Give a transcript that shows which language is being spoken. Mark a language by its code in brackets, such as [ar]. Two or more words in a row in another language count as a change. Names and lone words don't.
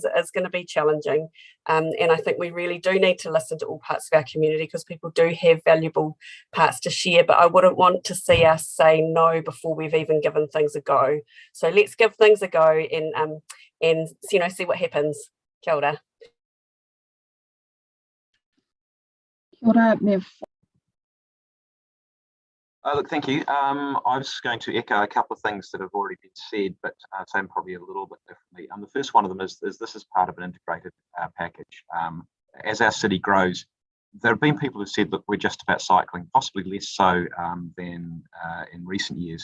[en] It is going to be challenging. And I think we really do need to listen to all parts of our community, because people do have valuable parts to share. But I wouldn't want to see us say no before we've even given things a go. So let's give things a go and see what happens. [mi] Kia ora. Kia ora, Nev. [en] Look, thank you. I was going to echo a couple of things that have already been said, but say them probably a little bit differently. The first one of them is this is part of an integrated package. As our city grows, there have been people who've said, look, we're just about cycling, possibly less so than in recent years.